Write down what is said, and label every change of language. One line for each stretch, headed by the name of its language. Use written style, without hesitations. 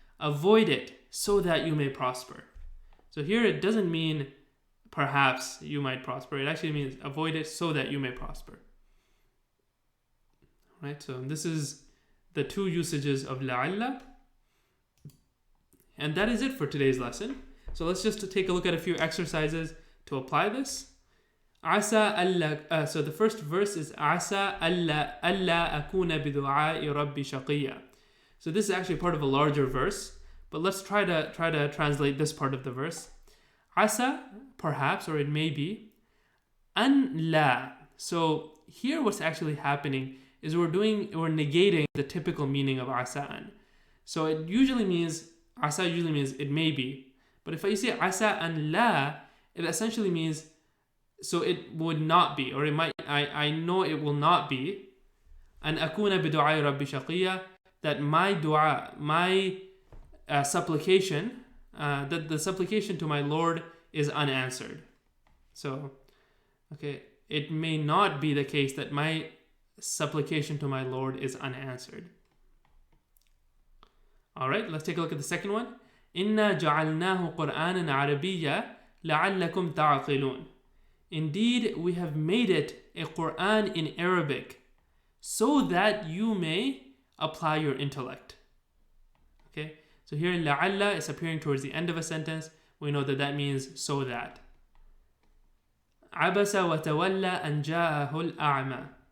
English: Avoid it so that you may prosper. So here it doesn't mean perhaps you might prosper. It actually means avoid it so that you may prosper. Right? So this is the two usages of la'alla. And that is it for today's lesson. So let's just take a look at a few exercises to apply this.
Arabic: عسى ألا
English: so the first verse is
Arabic: عسى ألا أكون بدعاء ربي شقيا.
English: So this is actually part of a larger verse, but let's try to translate this part of the verse. عسى, perhaps, or it may be.
Arabic: أن لا.
English: So here what's actually happening is we're negating the typical meaning of عسى. So it usually means عسى usually means it may be. But if you say
Arabic: عسى أن لا,
English: it essentially means so it would not be, or it might. I know it will not be.
Arabic: أن أكون بدعاء ربي شقيا,
English: that my dua, my supplication, that the supplication to my Lord is unanswered. So, okay, it may not be the case that my supplication to my Lord is unanswered. All right, let's take a look at the second one.
Arabic: إنا جعلناه قرآنا عربيا لعلكم تعقلون.
English: Indeed, we have made it a Quran in Arabic so that you may apply your intellect. Okay, so here la'alla is appearing towards the end of a sentence. We know that that means so that.
Arabic: عبس وتولى أن جاءه الأعمى.